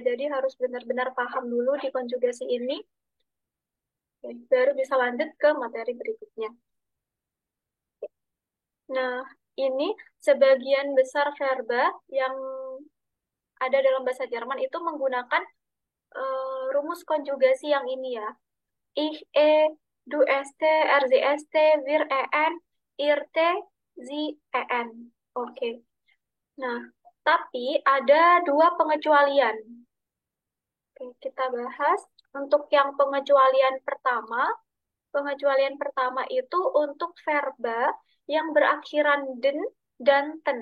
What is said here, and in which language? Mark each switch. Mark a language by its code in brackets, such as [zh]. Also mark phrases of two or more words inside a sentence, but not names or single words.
[id] Jadi harus benar-benar paham dulu di konjugasi ini, ya, baru bisa lanjut ke materi berikutnya. Nah, ini sebagian besar verba yang ada dalam bahasa Jerman itu menggunakan rumus konjugasi yang ini ya. [de] Ich, du st, st, wir en, ihr t, sie en. [id] Oke. Nah, tapi ada dua pengecualian. Oke, kita bahas. Untuk yang pengecualian pertama itu untuk verba yang berakhiran den dan ten.